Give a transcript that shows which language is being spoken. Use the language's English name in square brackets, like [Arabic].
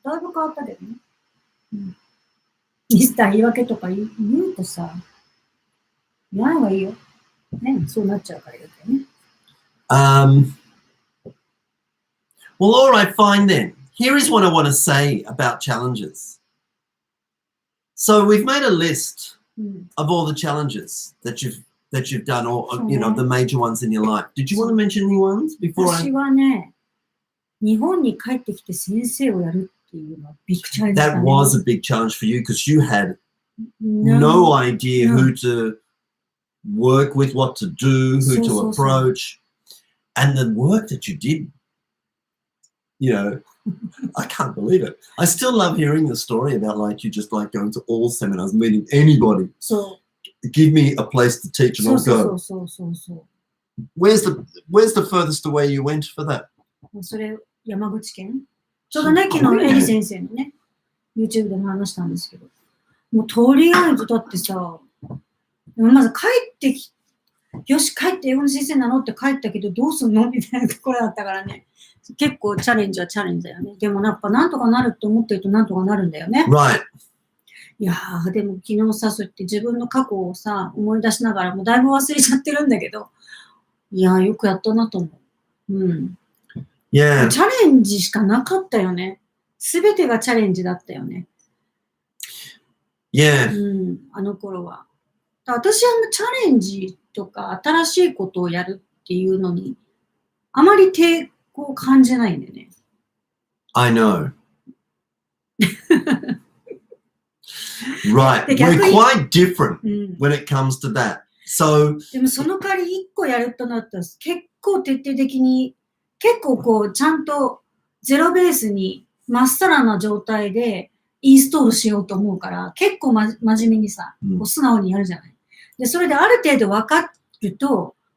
[Japanese] だいぶ変わったけどね。ミスター言い訳とか言うとさ、言わない方がいいよ。ね、そうなっちゃうから言うけどね。 [English] Well, all right, fine then. Here is what I want to say about challenges. So we've made a list of all the challenges that you've done, or you know, the major ones in your life. Did you want to mention any ones before? [Japanese] 私はね、日本に帰ってきて先生をやるっていうのはビッグチャレンジだったね。 [English] That was a big challenge for you because you had no idea who to work with, what to do, who to approach, and the work that you did. You know, I can't believe it. I still love hearing the story about like you just like going to all seminars, meeting anybody. So give me a place to teach and I'll go. So. Where's the furthest away you went for that? [Japanese] それ山口県。ちょうどね、昨日エリ先生のね、YouTube でも話したんですけど、もうとりあえずだってさ、まず帰ってき、よし帰って英語の先生なのって帰ったけどどうすんのみたいなところだったからね。結構チャレンジはチャレンジだよね。でもやっぱなんとかなると思ってるとなんとかなるんだよね。 [English] Right. [Japanese] いやーでも昨日さ、そうやって自分の過去をさ、思い出しながらもうだいぶ忘れちゃってるんだけど、いやーよくやったなと思う。 [English] Yeah. [Japanese] チャレンジしかなかったよね。すべてがチャレンジだったよね。 [English] Yeah. [Japanese] あの頃は。私はチャレンジとか新しいことをやるっていうのにあまり抵抗を感じないんだよね。 [English] I know. Right. We're quite different when it comes to that. So [Japanese] でもその代わり一個やるとなったら結構徹底的に結構こうちゃんとゼロベースにまっさらな状態でインストールしようと思うから結構真面目にさ、こう素直にやるじゃない。で、それである程度分かると、